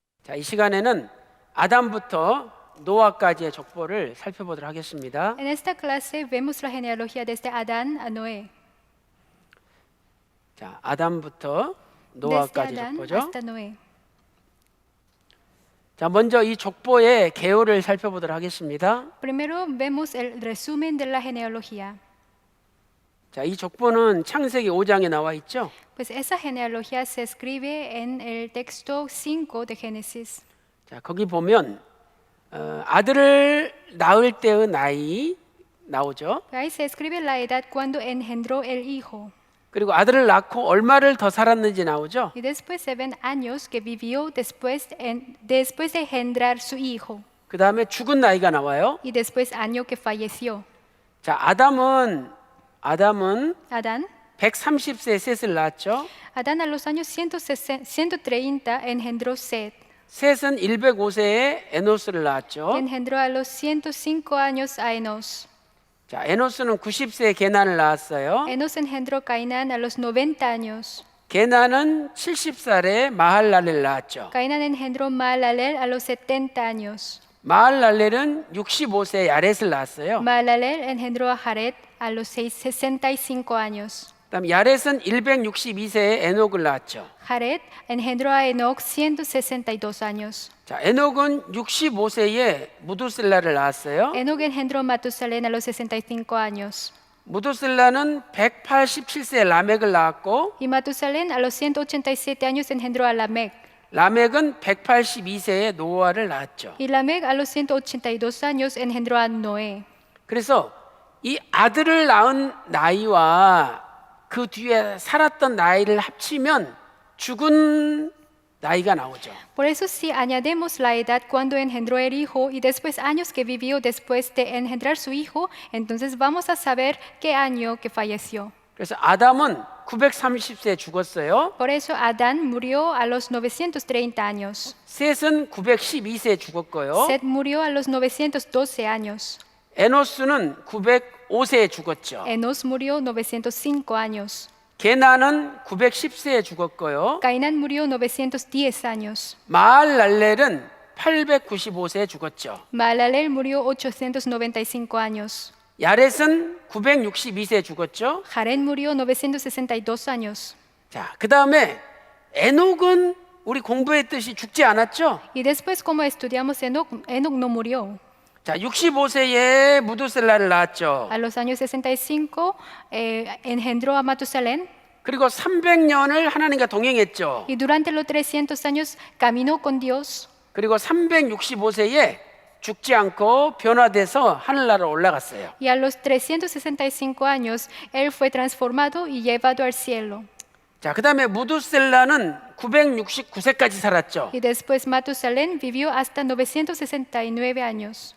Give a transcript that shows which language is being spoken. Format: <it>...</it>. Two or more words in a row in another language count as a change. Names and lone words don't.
<ko>자, 이 시간에는 아담부터 노아까지의 족보를 살펴보도록 하겠습니다.</ko> <es>En esta clase vemos la genealogía desde Adán a Noé,</es> <ko>자, 아담부터</ko> <es>desde</es> <ko>노아까지</ko> <es>Adán</es> <ko>족보죠.</ko> <es>hasta Noé.</es> <ko>자, 먼저 이 족보의 개요를 살펴보도록 하겠습니다.</ko> <es>Primero vemos el resumen de la genealogía.</es> <ko>자, 이 족보는 창세기 5장에 나와 있죠.</ko> <es>Pues esa genealogía se escribe en el texto 5 de Génesis.</es> <ko>자, 거기 보면 아들을 낳을 때의 나이 나오죠.</ko> <es>Ahí se escribe la edad cuando engendró el hijo.</es> <ko>그리고 아들을 낳고 얼마를 더 살았는지 나오죠.</ko> <es>Y después se ven años que vivió después de engendrar su hijo.</es> <ko>그 다음에 죽은 나이가 나와요.</ko> <es>Y después año que falleció.</es> <ko>자, 아담은</ko> <es>Adán</es> <ko>130세에 셋을 낳았죠.</ko> <es>Adán a los años 130 engendró Set.</es> <ko>셋은 105세에 에노스를 낳았죠.</ko> <es>Y engendró a los 105 años a Enos.</es> <ko>자, 에노스는 90세에 게난을 낳았어요.</ko> <es>Enos engendró Cainán a los 90 años.</es> <ko>게난은 70살에 마할랄을 낳았죠.</ko> <es>Cainán engendró Mahalalel a los 70 años.</es> <ko>마할랄렐은 65세에 야렛을 낳았어요.</ko> <es>Mahalalel engendró a Jared a los 65 años.</es> <ko>그다음 야렛은 162세에 에녹을 낳았죠.</ko> <es>Jared engendró a Enoch 162 años.</es> <ko>자, 에녹은 65세에 무두셀라를 낳았어요.</ko> <es>Enoch engendró Matusalén a los 65 años.</es> <ko>무두셀라는 187세에 라멕을 낳았고</ko> <es>Y Matusalén a los 187 años engendró a Lamec.</es> <ko>라멕은 182세에 노아를 낳았죠.</ko> <es>Y Lamec a los 182 años engendró a Noé.</es> <ko>그래서 이 아들을 낳은 나이와 그 뒤에 살았던 나이를 합치면 죽은 나이가 나오죠.</ko> <es>Por eso si añadimos la edad cuando engendró el hijo y después años que vivió después de engendrar su hijo, entonces vamos a saber qué año que falleció.</es> <ko>그래서 아담은 930세에 죽었어요.</ko> <es>Por eso Adán murió a los 930 años.</es> <ko>셋은 912세에 죽었고요.</ko> <es>Set murió a los 912 años.</es> <ko>에노스는 905세에 죽었죠.</ko> <es>Enos murió 905 años.</es> <ko>게난은 910세에 죽었고요.</ko> <es>Cainán murió 910 años.</es> <ko>마할랄렐은 895세에 죽었죠.</ko> <es>Mahalalel murió 895 años.</es> <ko>야렛은 962세에 죽었죠.</ko> <es>Jared murió 962 años.</es> <ko>자, 그 다음에 에녹은 우리 공부했듯이 죽지 않았죠.</ko> <es>Y después, como estudiamos Enoch no murió.</es> <ko>자, 65세에 무두셀라를 낳았죠.</ko> <es>A los años 65 engendró a Matusalén.</es> <ko>그리고 300년을 하나님과 동행했죠.</ko> <es>Y durante los 300 años caminó con Dios.</es> <ko>그리고 365세에 죽지 않고 변화돼서 하늘나라로 올라갔어요.</ko> <es>Y a los 365 años él fue transformado y llevado al cielo.</es> <ko>자, 그 다음에 무두셀라는 969세까지 살았죠.</ko> <es>Y después Matusalén vivió hasta 969 años.</es>